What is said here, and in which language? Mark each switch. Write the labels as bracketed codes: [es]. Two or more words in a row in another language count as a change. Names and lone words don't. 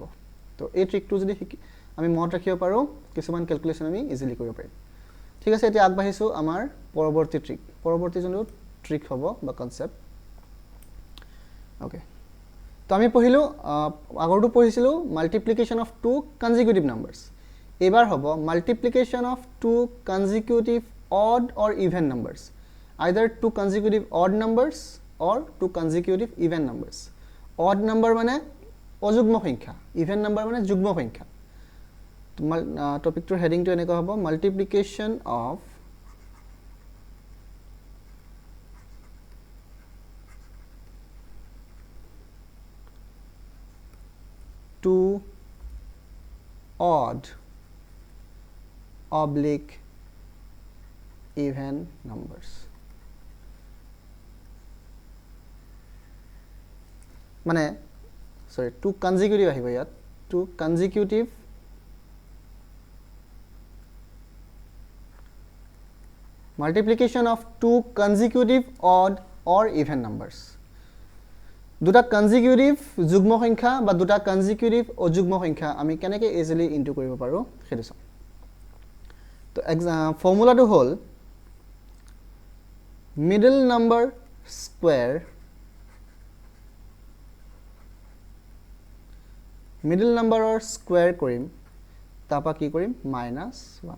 [as] তো এই ট্ৰিকটো যদি আমি মনত ৰাখিব পাৰো কিছুমান ক্যালকুলেশন আমি ইজিলি কৰিব পাৰিম ঠিক আছে। এতিয়া আগবাঢ়িছো আমাৰ পৰৱৰ্তী ট্ৰিক, পৰৱৰ্তী যোনটো ট্ৰিক হ'ব বা [en] concept okay. [as] তো আমি পঢ়িলো আগৰটো পঢ়িছিলো [en] multiplication of two consecutive numbers, [as] এবাৰ হ'ব [en] multiplication of two consecutive odd or even numbers, either two consecutive odd numbers or two consecutive even numbers. Odd number [as] মানে অযুগ্ম সংখ্যা, [en] even number [as] মানে যুগ্ম সংখ্যা। টপিকটোৰ হেডিংটো এনেকুৱা হ'ব [en] multiplication of two odd oblique even numbers. মানে sorry two consecutive [as] আহিব ইয়াত [en] two consecutive multiplication of two consecutive odd or even numbers. [as] দুটা কনজিকিউটিভ যুগ্ম সংখ্যা বা দুটা কনজিকিউটিভ অযুগ্ম সংখ্যা আমি কেনেকৈ [en] easily into [as] কৰিব পাৰো সেইটো চাওঁ। তো ফৰ্মুলাটো হ'ল [en] middle number square middle numberৰ square [as] কৰিম তাৰপা কি কৰিম -1।